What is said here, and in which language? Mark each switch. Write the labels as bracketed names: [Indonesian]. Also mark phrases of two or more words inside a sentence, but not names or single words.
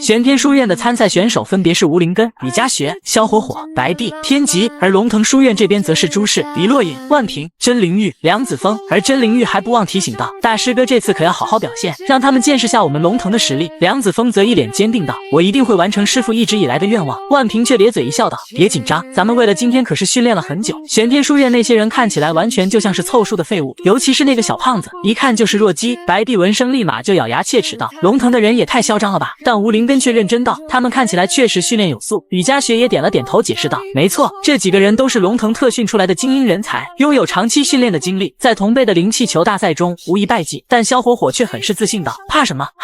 [Chinese] 玄天書院的參賽選手分別是吳林根、雨家學、蕭火火、白帝、天級，而龍騰書院這邊則是朱氏、李洛隱、萬平、真靈玉、梁子峰。而真靈玉還不忘提醒道：“大師哥這次可要好好表現，讓他們見識下我們龍騰的實力。” 梁子峰則一臉堅定道：“我一定會完成師父一直以來的願望。” 萬平卻咧嘴一笑道：“別緊張，咱們為了今天可是訓練了很久。” 玄天書院那些人看起來完全就像是湊數的廢物，尤其是那個小胖子，一看就是弱雞。白帝聞聲立馬就咬牙切齒道：“龍騰的人也太囂張了吧！” 但吳林根卻認真道：“他們看起來確實訓練有素。”雨家學也點了點頭解釋道：“沒錯，這幾個人都是龍騰特訓出來的精英人才，擁有長期訓練的經歷，在同輩的靈氣球大賽中無一敗績。” 但蕭火火卻很是自信道：“怕什麼？